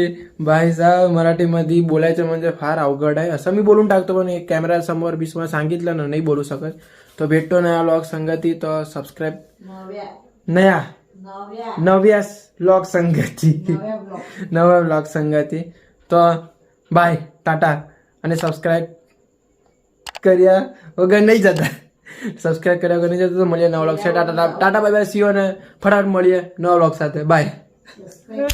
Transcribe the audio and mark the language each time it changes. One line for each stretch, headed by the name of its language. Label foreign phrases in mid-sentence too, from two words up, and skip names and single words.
Marathi: भाई साहेब मराठीमध्ये बोलायचं म्हणजे फार अवघड आहे. असं मी बोलून टाकतो पण कॅमेरा समोर बी सांगितलं ना नाही बोलू शकत. तो भेटतो नया ब्लॉग संगती. तो सबस्क्राईब नव्या ब्लॉग संगती नव्या ब्लॉग संगती.
Gujarati: तो बाय टाटा અને સબસ્ક્રાઇબ કર્યા વગર નહીં જતા. સબસ્ક્રાઇબ કર્યા વગર નહીં જતા તો મળીએ નવા વ્લોગ છે. ટાટા
English: bye bye see you
Gujarati: અને ફટાફટ મળીએ નવા વ્લોગ સાથે. બાય.